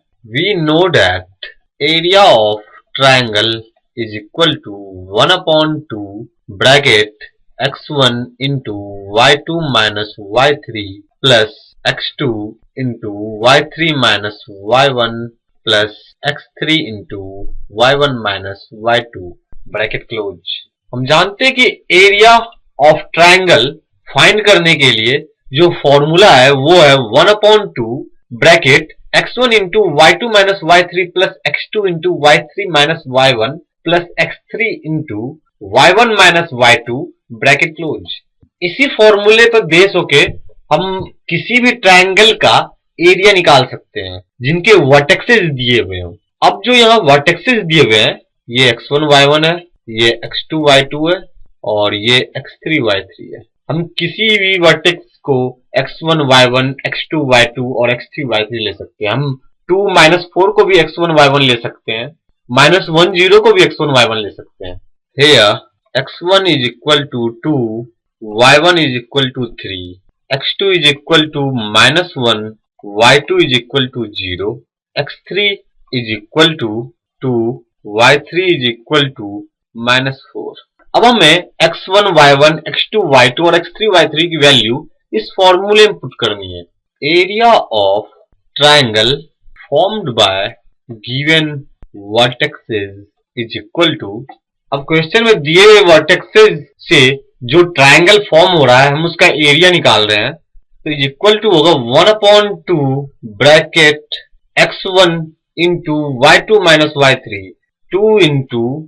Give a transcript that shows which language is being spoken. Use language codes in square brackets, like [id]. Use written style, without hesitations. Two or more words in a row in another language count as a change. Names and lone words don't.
[en] we know that area of triangle is equal to 1/2 ब्रैकेट x1 into y2 minus y3 plus x2 into y3 minus y1 plus x3 into y1 minus y2 bracket close. [hi] हम जानते हैं कि [en] area of triangle find [hi] करने के लिए जो फॉर्मूला है वो है 1/2 [en] bracket x1 into y2 minus y3 plus x2 into y3 minus y1 plus x3 into y1 minus y2 bracket close. [hi] इसी फॉर्मूले पर बेस होके हम किसी भी ट्रायंगल का एरिया निकाल सकते हैं जिनके वर्टेक्सेस दिए हुए हैं। अब जो यहाँ वर्टेक्सेस दिए हुए हैं ये x1 y1 है, ये x2 y2 है और ये x3 y3 है। हम किसी भी वर्टेक्स को x1 y1 x2 y2 और x3 y3 ले सकते हैं। हम 2 -4 को भी x1 y1 ले सकते हैं, -1 0 को भी x1 y1 ले सकते हैं। [en] Here x1 is equal to 2, y1 is equal to 3, x2 is equal to -1, y2 is equal to 0, x3 is equal to 2, y3 is equal to -4। [hi] अब हमें x1 y1 x2 y2 और x3 y3 की वैल्यू इस फॉर्मूले में पुट करनी है। [en] area of triangle formed by given vertexes is equal to, [hi] अब क्वेश्चन में दिए हुए वर्टेक्सेस से जो ट्रायंगल फॉर्म हो रहा है हम उसका एरिया निकाल रहे हैं, तो [en] is equal to [hi] होगा 1/2 [en] bracket x1 into y2 minus y3 2 into